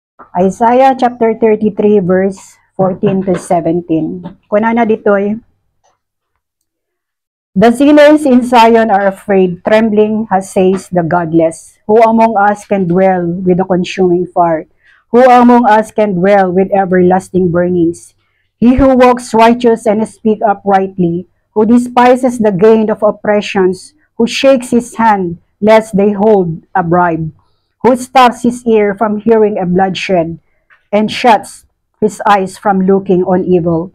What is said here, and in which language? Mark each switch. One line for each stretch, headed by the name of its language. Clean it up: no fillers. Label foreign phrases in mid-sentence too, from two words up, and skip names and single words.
English: Isaiah chapter 33 verse 14 to 17.
Iloko: Kuna na ditoy.
English: The sinners in Zion are afraid, trembling has says the godless. Who among us can dwell with the consuming fire? Who among us can dwell with everlasting burnings? He who walks righteous and speaks uprightly, who despises the gain of oppressions, who shakes his hand lest they hold a bribe, who stops his ear from hearing a bloodshed, and shuts his eyes from looking on evil.